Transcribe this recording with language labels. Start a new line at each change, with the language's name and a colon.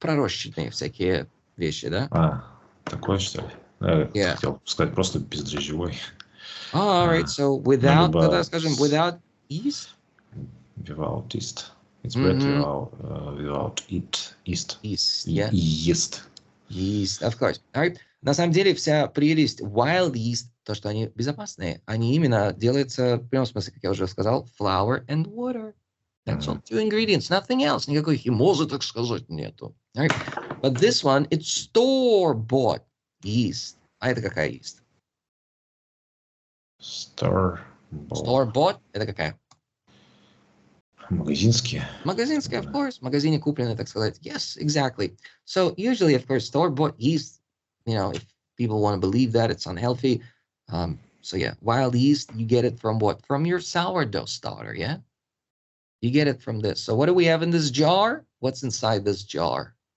Russian: Пророщенные всякие вещи, да? Такое, что ли? Я хотел сказать просто бездрожжевой.
English: All right, so without,
Russian: тогда скажем,
English: without yeast? Without yeast. It's bread without yeast. Yeast, yeah. Yeast. Yeast, of course. All right.
Russian: На самом деле вся прелесть wild yeast, то, что они безопасные, они именно делаются, в прямом смысле, как я уже сказал,
English: flour and water. That's all. 2 ingredients, nothing else.
Russian: Никакой химозы, так сказать, нету.
English: All right. But this one, it's store-bought yeast.
Russian: А это какая yeast? Store-bought. Это какая? Магазинские. Магазинские,
English: of course.
Russian: В магазине купленные, так сказать.
English: Yes, exactly. So usually, of course, store-bought yeast, you know, if people want to believe that, it's unhealthy. So yeah, wild yeast, you get it from what? From your sourdough starter, yeah? You get it from this. So what do we have in this jar? What's inside this jar?